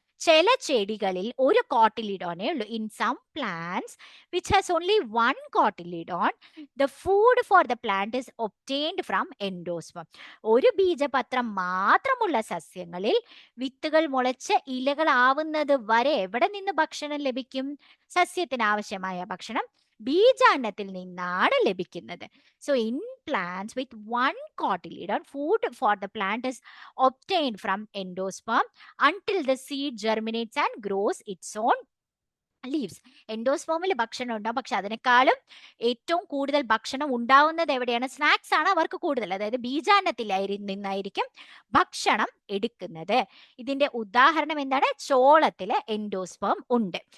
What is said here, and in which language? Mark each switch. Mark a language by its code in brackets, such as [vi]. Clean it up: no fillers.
[ml] ചില ചെടികളിൽ ഒരു കോട്ടിലിഡോനേ ഉള്ളൂ. [en] In some plants which has only one cotyledon the food for the plant is obtained from endosperm. [ml] ഒരു ബീജപത്രം മാത്രമുള്ള സസ്യങ്ങളിൽ വിത്തുകൾ മുളച്ച് ഇലകളാവുന്നത് വരെ എവിടെ നിന്ന് ഭക്ഷണം ലഭിക്കും? സസ്യത്തിന് ആവശ്യമായ ഭക്ഷണം ബീജാന്നത്തിൽ നിന്നാണ് ലഭിക്കുന്നത്. [en] So in plants with one cotyledon, food for the plant is obtained from endosperm until the seed germinates and grows its own leaves. [ml] എൻഡോസ്പോമിൽ ഭക്ഷണം ഉണ്ടാവും, പക്ഷെ അതിനേക്കാളും ഏറ്റവും കൂടുതൽ ഭക്ഷണം ഉണ്ടാവുന്നത് എവിടെയാണ്? സ്നാക്സ് ആണ് അവർക്ക് കൂടുതൽ, അതായത് ബീജാന്നത്തിൽ നിന്നായിരിക്കും ഭക്ഷണം എടുക്കുന്നത്. ഇതിന്റെ ഉദാഹരണം എന്താണ്? ചോളത്തില് എൻഡോസ്പേം ഉണ്ട്.